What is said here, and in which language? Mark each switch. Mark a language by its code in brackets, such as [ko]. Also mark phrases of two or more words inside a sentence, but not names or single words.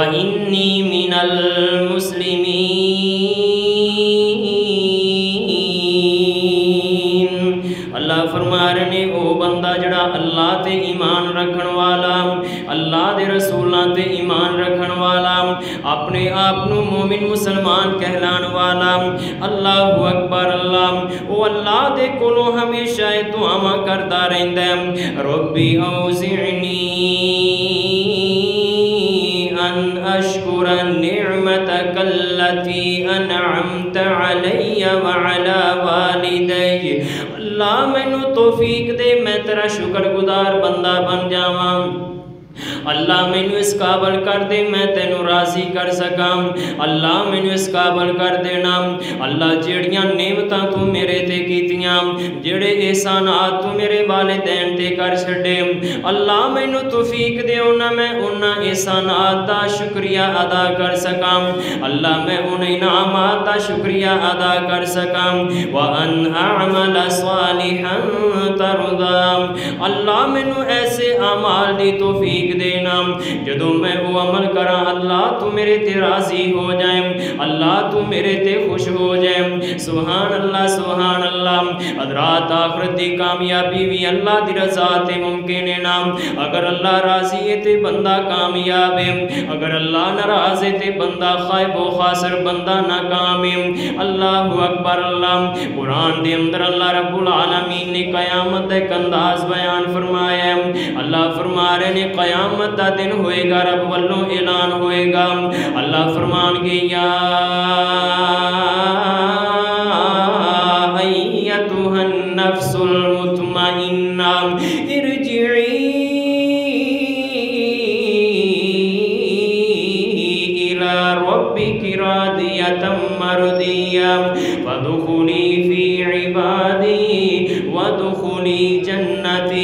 [ar] إني من المسلمين. [pa] اللہ فرما رہے نے او بندہ جیہڑا اللہ تے ایمان رکھن والا, اللہ دے رسولاں تے ایمان رکھن والا، اپنے آپ نوں مومن مسلمان کہلان والا, [ar] الله أكبر الله, [pa] او اللہ دے کولوں ہمیشہ دعاواں کردا رہندا ہے, [ar] رب أوزعني أن أشكر نعمتك التي أنعمت علي وعلى والدي. [pa] اللہ مینوں توفیق دے میں تیرا شکرگزار بندہ بن جاواں. اللہ مینوں اس قابل کر دے میں تینوں راضی کر سکاں. اللہ مینوں اس قابل کر دینا اللہ جیہڑیاں نعمتاں تو میرے تے کیتیاں، جیہڑے احسانات تو میرے والدین تے کر چھڈے، اللہ مینوں توفیق دے میں اُنہاں احسانات دا شکریہ ادا کر سکاں. اللہ میں اُن انعامات دا شکریہ ادا کر سکاں. [ar] وأن أعمل صالحا ترضاه. [pa] اللہ مینوں ایسے اعمال دی توفیق دینا جدوں میں او عمل کراں اللہ تو میرے تے راضی ہو جائے، اللہ تو میرے تے خوش ہو جائے. [ar] سبحان الله سبحان الله. [pa] حضرات آخرت دی کامیابی وی اللہ دی رضا تے ممکن ہے نا. اگر اللہ راضی ہے تے بندہ کامیاب ہے، اگر اللہ ناراض ہے تے بندہ [ar] خائب وخاسر, [pa] بندہ ناکام ہے. [ar] الله أكبر الله. [pa] قرآن دے اندر اللہ [ar] رب العالمين [pa] نے قیامت دا اک انداز بیان فرمایا ہے. اللہ فرما رہے نے قیامت دا دن ہوئے گا، رب ولوں اعلان ہوئے گا. اللہ فرمانگے [ar] يا أيتها النفس المطمئنة ارجعي إلى ربك راضية مرضية فادخلي في عبادي وادخلي جنتي.